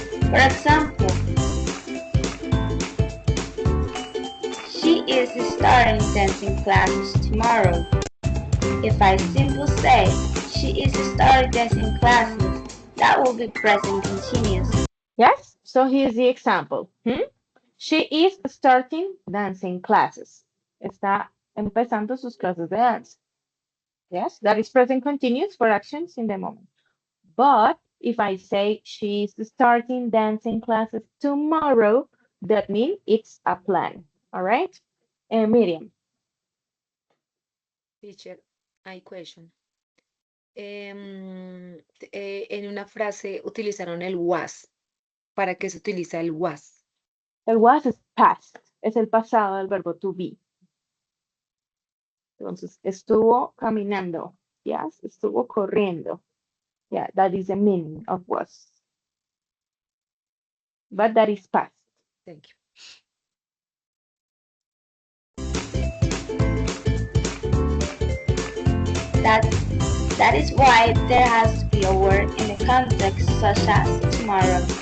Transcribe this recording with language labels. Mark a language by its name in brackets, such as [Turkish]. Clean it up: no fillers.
[English] For example, she is starting dancing classes tomorrow. If I simply say she is starting dancing classes, that will be present continuous. Yes, so here's the example. She is starting dancing classes. [Spanish] Está empezando sus clases de dance. [English] Yes, that is present continuous for actions in the moment. But if I say she's starting dancing classes tomorrow, that means it's a plan. All right? Miriam. Teacher, [Spanish] hay [English] question. [Spanish] En una frase utilizaron el was. ¿Para qué se utiliza el was? El was es past, es el pasado del verbo to be. Entonces, estuvo caminando. Yes, estuvo corriendo. [English] Yeah, that is the meaning of was. But that is past. Thank you. That is why there has to be a word in the context such as tomorrow.